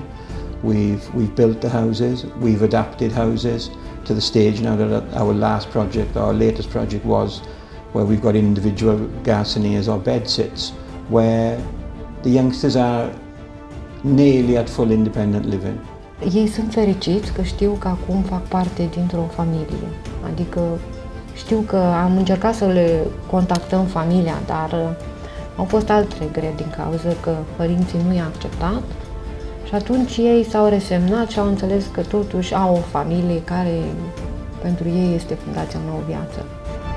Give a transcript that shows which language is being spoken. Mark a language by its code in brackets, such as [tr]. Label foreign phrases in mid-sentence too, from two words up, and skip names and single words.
[en] We've built the houses, we've adapted houses to the stage now that our latest project was where we've got individual garçonniers or bed sits, where the youngsters are nearly at full independent living. [ro] Ei sunt fericiți că știu că acum fac parte dintr-o familie. Adică știu că am încercat să le contactăm familia, dar au fost alte greu din cauza că părinții nu i-au acceptat. Și atunci ei s-au resemnat și au înțeles că totuși au o familie care pentru ei este Fundația Nouă Viață.